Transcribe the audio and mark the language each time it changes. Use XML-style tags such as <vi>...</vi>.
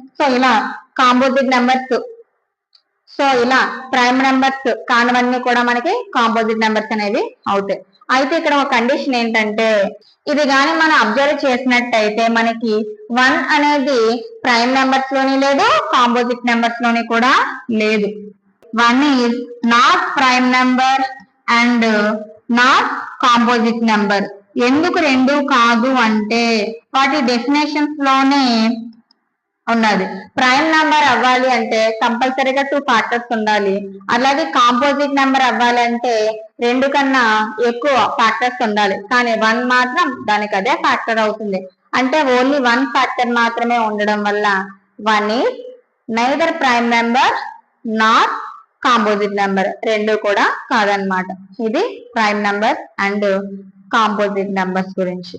<te>So ఇలా composite numbers. So ఇలా prime numbers కానివన్నీ కూడా మనకి కాంపోజిట్ నెంబర్స్ అనేవి అవుతాయి. అయితే ఇక్కడ ఒక కండిషన్ ఏంటంటే ఇది కానీ మనం అబ్జర్వ్ చేసినట్టయితే మనకి 1 అనేది ప్రైమ్ నెంబర్స్ లోని లేదు, కాంపోజిట్ నెంబర్స్ లోని కూడా లేదు.</te> <en>1 is not prime number and not composite number.</en> <te>ఎందుకు రెండు కాదు అంటే వాటి డెఫినేషన్స్ లోనే ఉన్నది. ప్రైమ్ నెంబర్ అవ్వాలి అంటే కంపల్సరీగా 2 ఫ్యాక్టర్స్ ఉండాలి. అలాగే కాంపోజిట్ నెంబర్ అవ్వాలి అంటే 2 కన్నా ఎక్కువ ఫ్యాక్టర్స్ ఉండాలి. కానీ 1 మాత్రం దానికి అదే ఫ్యాక్టర్ అవుతుంది. అంటే ఓన్లీ 1 ఫ్యాక్టర్ మాత్రమే ఉండడం వల్ల</te> <en>1 is neither prime number</en> <te>not composite number, రెండు కూడా కాదనమాట. ఇది prime number and composite numbers గురించి.</te>